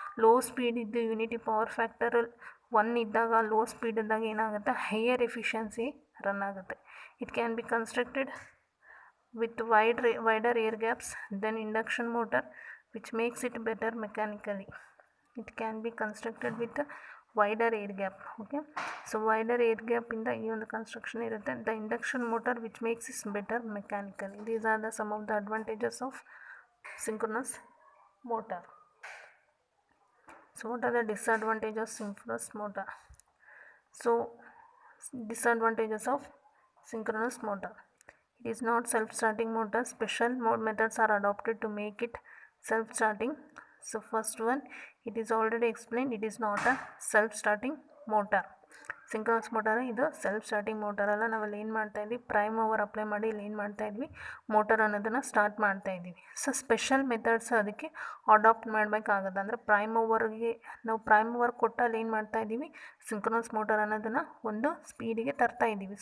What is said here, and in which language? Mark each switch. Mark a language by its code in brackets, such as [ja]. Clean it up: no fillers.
[kn] Low speed ಇದ್ದು unity power ಫ್ಯಾಕ್ಟರಲ್ಲಿ 1 ಇದ್ದಾಗ low speed ಇದ್ದಾಗ ಏನಾಗುತ್ತೆ, ಹೈಯರ್ ಎಫಿಷಿಯನ್ಸಿ ರನ್ ಆಗುತ್ತೆ. [en] It can be constructed with wider air gaps than induction motor, which makes it better mechanically. It can be constructed with a wider air gap. Okay, so wider air gap in the construction [kn] irutte, [en] the induction motor, which makes it better mechanically. These are the some of the advantages of synchronous motor. So what are the disadvantages of synchronous motor? So disadvantages of synchronous motor: it is not self-starting motor. Special methods are adopted to make it self-starting. So first one, it is already explained, it is not a self-starting motor. [kn] Synchronous motor ಇದು self starting motor ಅಲ್ಲ. ನಾವಲ್ಲಿ ಏನು ಮಾಡ್ತಾಯಿದ್ವಿ, prime over apply ಮಾಡಿ ಇಲ್ಲಿ ಏನು ಮಾಡ್ತಾಯಿದ್ವಿ, motor ಅನ್ನೋದನ್ನು ಸ್ಟಾರ್ಟ್ ಮಾಡ್ತಾಯಿದ್ದೀವಿ. ಸೊ ಸ್ಪೆಷಲ್ ಮೆಥಡ್ಸ್ ಅದಕ್ಕೆ ಅಡಾಪ್ಟ್ ಮಾಡಬೇಕಾಗುತ್ತೆ. ಅಂದರೆ ಪ್ರೈಮ್ ಓವರ್ಗೆ ನಾವು ಪ್ರೈಮ್ ಓವರ್ ಕೊಟ್ಟಲ್ಲಿ ಏನು ಮಾಡ್ತಾಯಿದ್ದೀವಿ, ಸಿಂಕ್ರನಸ್ ಮೋಟರ್ ಅನ್ನೋದನ್ನು ಒಂದು ಸ್ಪೀಡಿಗೆ ತರ್ತಾಯಿದ್ದೀವಿ.